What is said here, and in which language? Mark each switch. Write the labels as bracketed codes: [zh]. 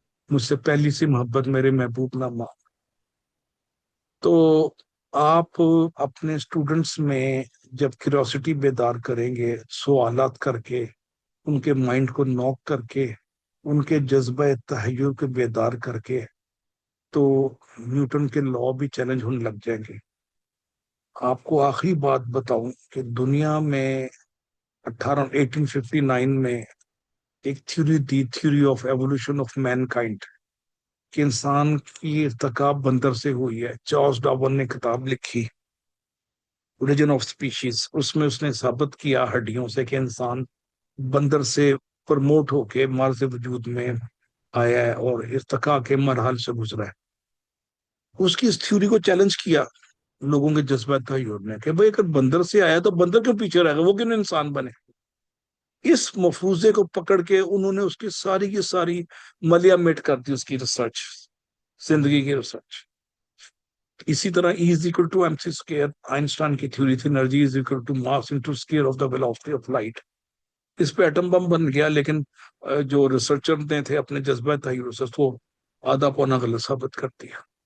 [ur] مجھ سے پہلی سی محبت میرے محبوب نہ مان. تو آپ اپنے اسٹوڈنٹس میں جب کیوریوسٹی بیدار کریں گے، سوالات کر کے، ان کے مائنڈ کو نوک کر کے، ان کے جذبہ تحیر کو بیدار کر کے، تو نیوٹن کے لا بھی چیلنج ہونے لگ جائیں گے. آپ کو آخری بات بتاؤں کہ دنیا میں 1859 میں ایک theory the, theory of evolution of main kind, کہ انسان کی ارتقاب بندر سے ہوئی ہے. چارلس ڈارون نے کتاب لکھی اوریجن آف اسپیشیز. اس میں اس نے ثابت کیا ہڈیوں سے کہ انسان بندر سے پرموٹ ہو کے مارز وجود میں آیا ہے اور ارتقاء کے مراحل سے گزرا ہے. اس کی اس تھیوری کو چیلنج کیا لوگوں کے جذبات کا نے کہ بھائی اگر بندر سے آیا تو بندر کیوں پیچھے رہ گا، وہ کیوں انسان بنے. اس مفروضے کو پکڑ کے انہوں نے اس کی ساری ملیا میٹ کر دی، اس کی ریسرچ، زندگی کی ریسرچ. اسی طرح [en] E is equal to MC square [ur] Einstein کی تھیوری تھی. [en] Energy is equal to mass into square of the velocity of light. [ur] اس پہ ایٹم بم بن گیا، لیکن جو ریسرچر نے تھے اپنے جذبہ تحیر سے وہ آدھا پونا غلط ثابت کر دیا.